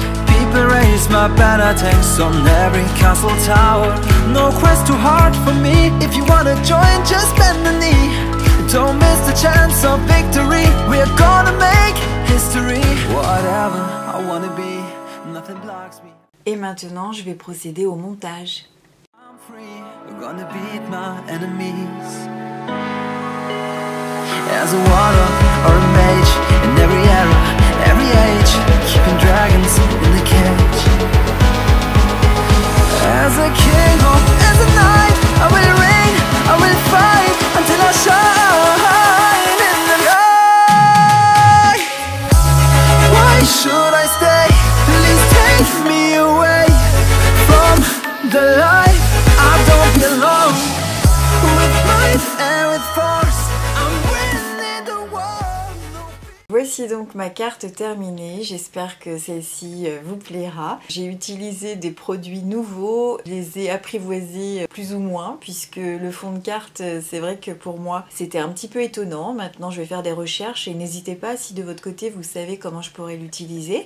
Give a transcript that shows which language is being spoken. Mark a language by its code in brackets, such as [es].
[en] People raise my banner, tanks on every castle tower. No quest too hard for me. If you wanna join, just bend the knee. Don't miss the chance of victory. We're gonna make history. Whatever I wanna be, nothing blocks me. [fr] Et maintenant, je vais procéder au montage. [en] I'm free, we're gonna beat my enemies. As a warlock or a mage, in every era, every age, keeping dragons in the cage. As a king or as a knight, I will reign, I will fight until I shine in the light. Why should I stay? Please take me away from the life I don't belong. With might and with force I'm winning the war. [fr] Voici donc ma carte terminée, j'espère que celle-ci vous plaira. J'ai utilisé des produits nouveaux, je les ai apprivoisés plus ou moins, puisque le fond de carte, c'est vrai que pour moi, c'était un petit peu étonnant. Maintenant, je vais faire des recherches et n'hésitez pas si de votre côté, vous savez comment je pourrais l'utiliser.